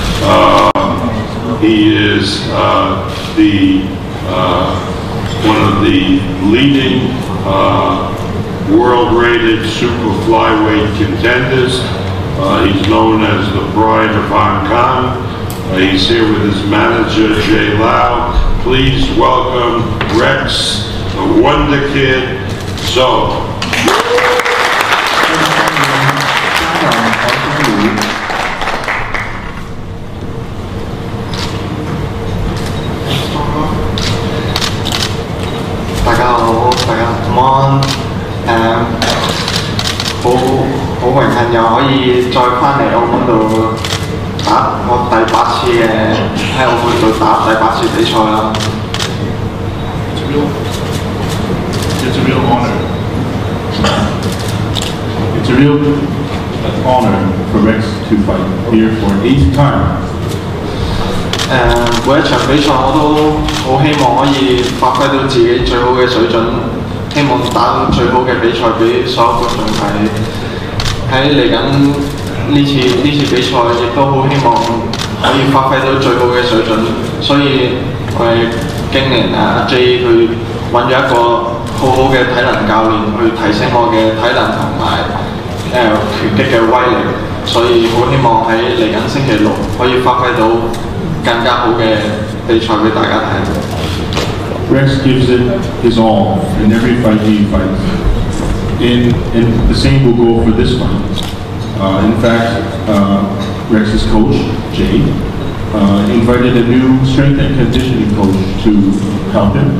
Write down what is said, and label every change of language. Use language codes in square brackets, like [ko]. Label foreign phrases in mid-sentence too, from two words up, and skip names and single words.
[en] He is one of the leading world-rated super flyweight contenders. He's known as the Pride of Hong Kong. He's here with his manager, Jay Lau. Please welcome Rex, the Wonder Kid, Zo. [yue] 大家好，大家晚安。好榮幸又可以再翻嚟澳門度打我第8次喺澳門度打第8次比賽啦。 [en] It's a real honor. It's a real honor for Rex to fight here for an 8th time. [yue] 每一場比賽我都好希望可以發揮到自己最好嘅水準，希望打到最好嘅比賽俾所有觀眾睇。喺嚟緊呢次比賽，亦都好希望可以發揮到最好嘅水準，所以我哋經理人J 佢揾咗一個好嘅體能教練去提升我嘅體能同埋拳擊嘅威力，所以好希望喺嚟緊星期6可以發揮到更加好嘅比賽俾大家睇。 [en] Rex gives it his all in every fight he fights. And the same will go for this fight. In fact, Rex's coach, Jay, invited a new strength and conditioning coach to help him.